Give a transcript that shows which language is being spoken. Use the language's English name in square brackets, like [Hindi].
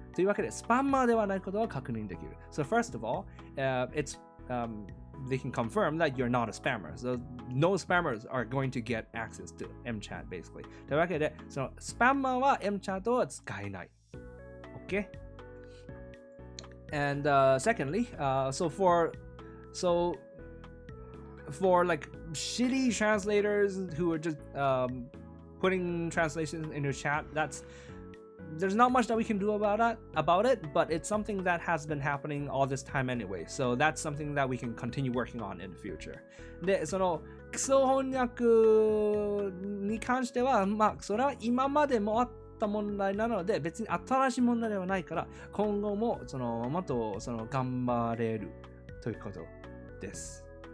[Japanese] というわけで、スパムマーではないことを確認できる。 [English] So first of all, they can confirm that you're not a spammer. So no spammers are going to get access to MChad basically. [Japanese] というわけで、そのスパマーは MChad を使えない。 [English] Okay? And secondly, so for like shitty translators who are just putting translations in your chat, there's not much that we can do about it, but it's something that has been happening all this time anyway. So that's something that we can continue working on in the future. [Japanese] で、その基礎翻訳に関しては、それは今までもあった問題なので、別に新しい問題ではないから、今後ももっと頑張れるということです。